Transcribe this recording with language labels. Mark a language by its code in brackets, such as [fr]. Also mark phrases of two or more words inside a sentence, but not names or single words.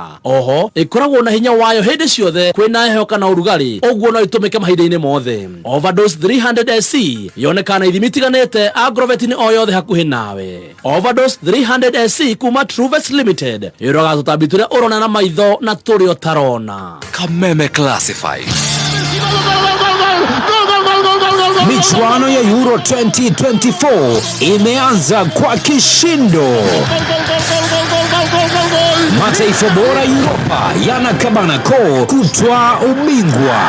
[ki] Oho ikoragwo na hinya wayo hindi ciothe kwina heho kana urugari, uguo no itumike mahinda-ini mothe. Overdose 300SC yonekana ithimi tiganite agrovet-ini o yothe hakuhi nawe. Overdose 300SC kuma Truvet Limited yuraga tutambi turia urona na maitho na turio tarona. Kameme Classifieds. [sw] Michuano ya Euro 2024 imeanza kwa kishindo. Mataifa bora Europa yanakabana koo kutwaa ubingwa.